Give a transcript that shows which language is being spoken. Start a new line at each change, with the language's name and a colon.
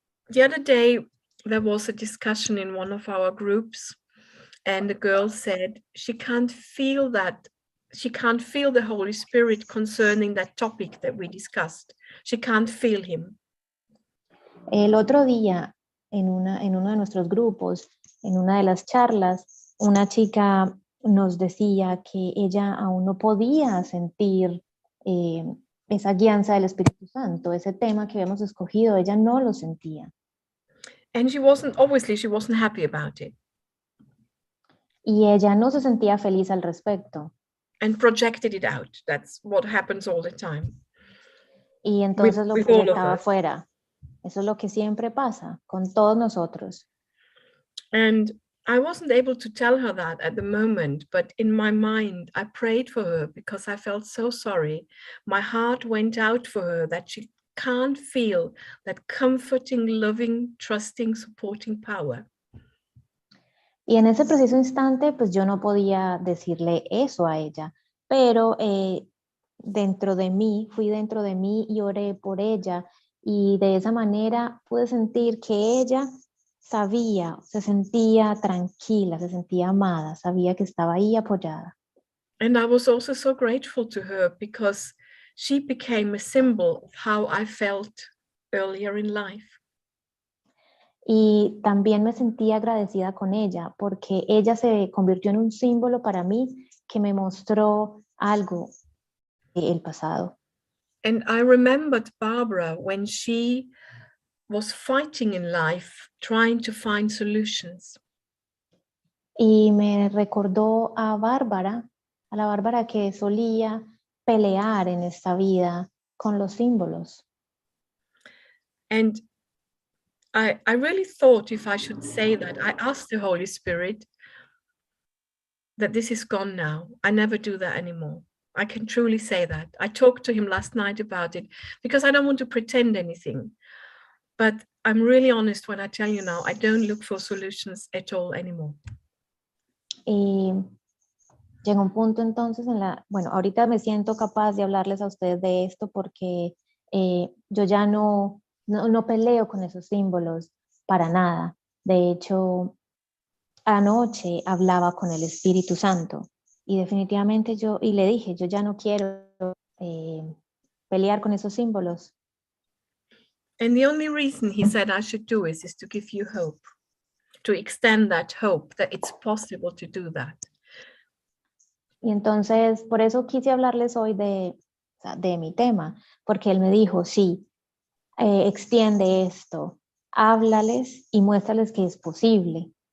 English: The other day, there was a discussion in one of our groups, and the girl said she can't feel the Holy Spirit concerning that topic that we discussed. She can't feel him.
Spanish: El otro día en uno de nuestros grupos, en una de las charlas, una chica nos decía que ella aún no podía sentir esa guianza del Espíritu Santo, ese tema que habíamos escogido, ella no lo sentía.
English: And she wasn't happy about it.
Spanish: Y ella no se sentía feliz al respecto.
English: And projected it out. That's what happens all the time.
Spanish: Y entonces lo
English: With all of
Spanish: proyectaba
English: us.
Spanish: afuera. Eso es lo que siempre pasa con todos nosotros.
English: And I wasn't able to tell her that at the moment, but in my mind, I prayed for her because I felt so sorry. My heart went out for her that she can't feel that comforting, loving, trusting, supporting power.
Spanish: Y en ese preciso instante, pues yo no podía decirle eso a ella, pero fui dentro de mí y oré por ella, y de esa manera pude sentir que ella sabía, se sentía tranquila, se sentía amada, sabía que estaba ahí apoyada.
English: And I was also so grateful to her because she became a symbol of how I felt earlier in life.
Spanish: Y también me sentí agradecida con ella porque ella se convirtió en un símbolo para mí que me mostró algo del pasado.
English: And I remembered Barbara when she was fighting in life, trying to find solutions.
Spanish: Y me recordó a la Bárbara que solía pelear en esta vida con los símbolos.
English: And I really thought, if I should say that, I asked the Holy Spirit that this is gone now. I never do that anymore. I can truly say that. I talked to him last night about it because I don't want to pretend anything. But I'm really honest when I tell you now, I don't look for solutions at all anymore.
Spanish: Y llegó un punto entonces bueno, ahorita me siento capaz de hablarles a ustedes de esto porque yo ya no peleo con esos símbolos para nada. De hecho, anoche hablaba con el Espíritu Santo y definitivamente y le dije, yo ya no quiero pelear con esos símbolos.
English: And the only reason he said I should do is to give you hope, to extend that hope that it's possible to do that.
Spanish: Y entonces, por eso quise hablarles hoy de mi tema, porque él me dijo, sí, extiende esto, háblales y muéstrales que es posible.